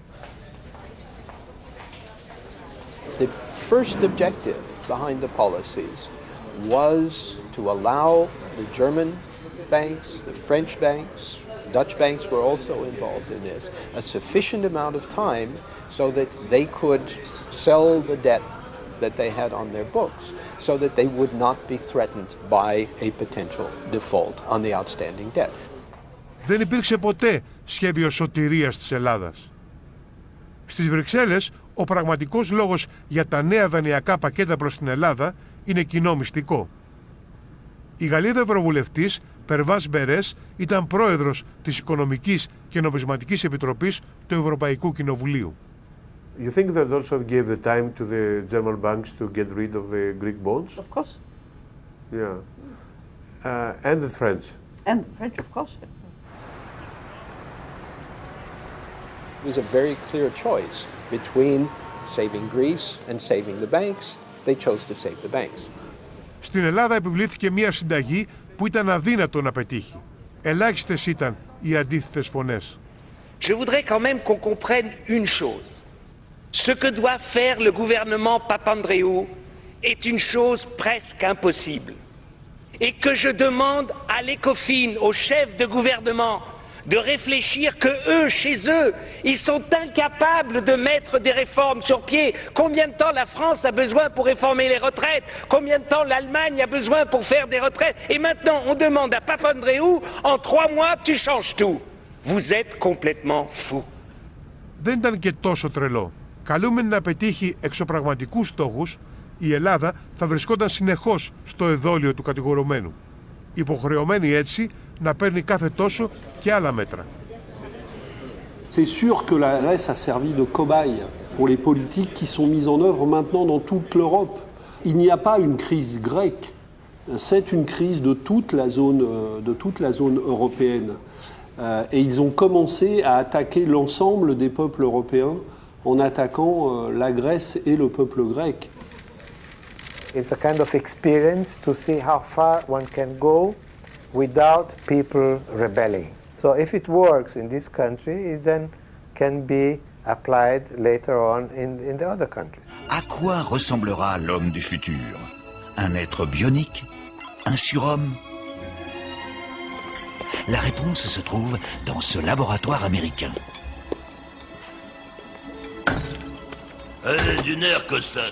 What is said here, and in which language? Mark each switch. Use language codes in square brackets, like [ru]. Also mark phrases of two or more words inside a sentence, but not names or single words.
[en] The first objective behind the policies was to allow the German banks, the French banks, Dutch banks were also involved in this, a sufficient amount of time so that they could sell the debt that they had on their books so that they would not be threatened by a potential default on the outstanding debt. [el] Δεν υπήρξε ποτέ σχέδιο σωτηρίας της Ελλάδας. Στις Βρυξέλλες, ο πραγματικός λόγος για τα νέα δανειακά πακέτα προς την Ελλάδα είναι κοινό μυστικό. Η Γαλλίδα Ευρωβουλευτής Περβάνς Μπερές ήταν πρόεδρος της Οικονομικής και Νομισματικής Επιτροπής του Ευρωπαϊκού Κοινοβουλίου. [en] You think that also gave the time to the German banks to get rid of the Greek bonds? Of course. Yeah. And the French? And the French, of course. It was a very clear choice between saving Greece and saving the banks. They chose to save the banks. [el] Στην Ελλάδα επιβλήθηκε μια συνταγή που ήταν αδύνατο να πετύχει. Ελάχιστες ήταν οι αντίθετες φωνές. [fr] Je voudrais quand même qu'on comprenne une chose. Ce que doit faire le gouvernement Papandréou est une chose presque impossible. Et que je demande à l'ECOFIN, aux chefs de gouvernement, de réfléchir que eux, chez eux, ils sont incapables de mettre des réformes sur pied. Combien de temps la France a besoin pour réformer les retraites? Combien de temps l'Allemagne a besoin pour faire des retraites? Et maintenant, on demande à Papandréou, en 3 mois, tu changes tout. Vous êtes complètement fou. [el] Δεν ήταν και τόσο τρελό. Καλούμενη να πετύχει εξωπραγματικούς στόχους, η Ελλάδα θα βρισκόταν συνεχώς στο εδόλιο του κατηγορουμένου. Υποχρεωμένη έτσι να παίρνει κάθε τόσο και άλλα μέτρα. [fr] C'est sûr que la Grèce a servi de cobaye pour les politiques qui sont mises en œuvre maintenant dans toute l'Europe. Il n'y a pas une crise grecque, c'est une crise de toute la zone européenne. Et ils ont commencé à attaquer l'ensemble des peuples européens en attaquant la Grèce et le peuple grec. [en] It's a kind of experience to see how far one can go without people rebelling. So if it works in this country, it then can be applied later on in the other countries. [fr] À quoi ressemblera l'homme du futur? Un être bionique? Un surhomme? La réponse se trouve dans ce laboratoire américain. Allez, du nerf, Costas.